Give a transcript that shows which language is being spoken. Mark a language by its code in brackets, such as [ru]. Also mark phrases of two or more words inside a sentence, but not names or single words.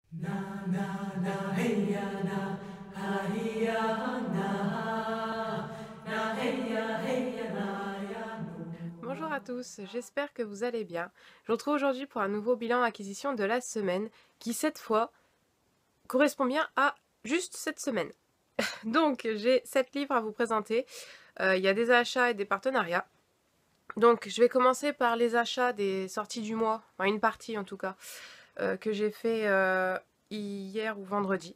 [fr] Na na na hey ya na ha hi ya na na hey ya na ya no. Bonjour à tous, j'espère que vous allez bien. Je vous retrouve aujourd'hui pour un nouveau bilan acquisition de la semaine qui cette fois correspond bien à juste cette semaine. Donc j'ai 7 livres à vous présenter. Il y a des achats et des partenariats. Donc je vais commencer par les achats des sorties du mois, enfin une partie en tout cas, que j'ai fait hier ou vendredi.